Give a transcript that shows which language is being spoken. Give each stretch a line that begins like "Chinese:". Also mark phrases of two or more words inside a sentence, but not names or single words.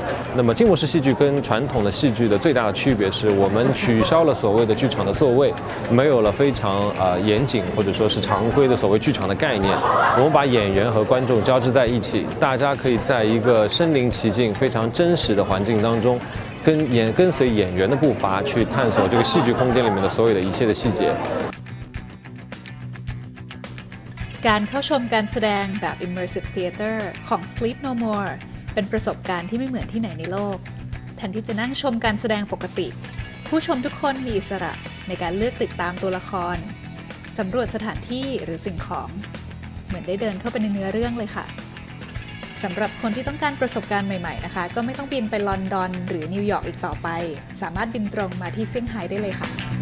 Chinese: 那么静默式戏剧跟传统的戏剧的最大的区别是我们取消了所谓的剧场的座位，没有了非常严谨或者说是常规的所谓剧场的概念，我们把演员和观众交织在一起，大家可以在一个身临其境、非常真实的环境当中。跟随演员的步伐去探索这个戏剧空间里面的所有的一切的细节。
Thai: การเข้าชมการแสดงแบบ
English: Immersive Theater
Thai: ของ Sleep No More เป็นประสบการณ์ที่ไม่เหมือนที่ไหนในโลกแทนที่จะนั่งชมการแสดงปกติผู้ชมทุกคนมีอิสระในการเลือกติดตามตัวละครสำรวจสถานที่หรือสิ่งของเหมือนได้เดินเข้าไปในเนื้อเรื่องเลยค่ะสำหรับคนที่ต้องการประสบการณ์ใหม่ๆนะคะก็ไม่ต้องบินไปลอนดอนหรือนิวยอร์กอีกต่อไปสามารถบินตรงมาที่เซี่ยงไฮ้ได้เลยค่ะ